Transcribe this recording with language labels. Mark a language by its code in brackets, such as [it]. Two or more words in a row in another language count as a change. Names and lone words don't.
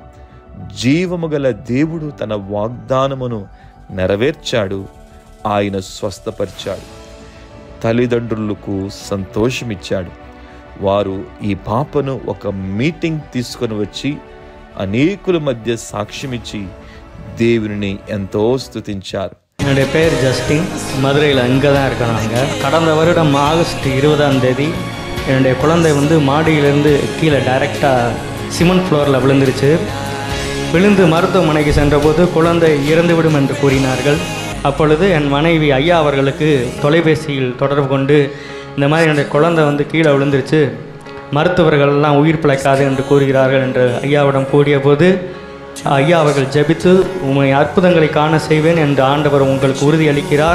[te] జీవము గల దేవుడు తన వాగ్దానమును నెరవేర్చాడు. ఆయన స్వస్థపరిచాడు. తల్లిదండ్రులకు సంతోషమిచ్చాడు. వారు ఈ పాపను ఒక మీటింగ్ తీసుకొని వచ్చి అనేకుల మధ్య సాక్ష్యమిచ్చి దేవుని ఎంతో స్తుతించారు. [ta] என்னுடைய பேர் ஜஸ்டின். மதுரையில் இங்கே தான் இருக்கிறாங்க. கடந்த வருடம் ஆகஸ்ட் 20ஆம் தேதி என்னுடைய குழந்தை மாடியிலேருந்து கீழே டைரெக்டாக சிமெண்ட் ஃப்ளோரில் விழுந்துருச்சு. விழுந்து மருத்துவமனைக்கு சென்றபோது குழந்தை இறந்துவிடும் என்று கூறினார்கள். அப்பொழுது என் மனைவி ஐயா அவர்களுக்கு தொலைபேசியில் தொடர்பு கொண்டு இந்த மாதிரி என்னுடைய குழந்தை கீழே விழுந்துருச்சு, மருத்துவர்கள்லாம் உயிர் பிழைக்காது என்று கூறுகிறார்கள் என்று ஐயாவிடம் கூறிய போது ஐயா அவர்கள் ஜெபித்து உம்மை அற்புதங்களை காண செய்வேன் என்று ஆண்டவர் உங்களுக்கு உறுதியளிக்கிறார்.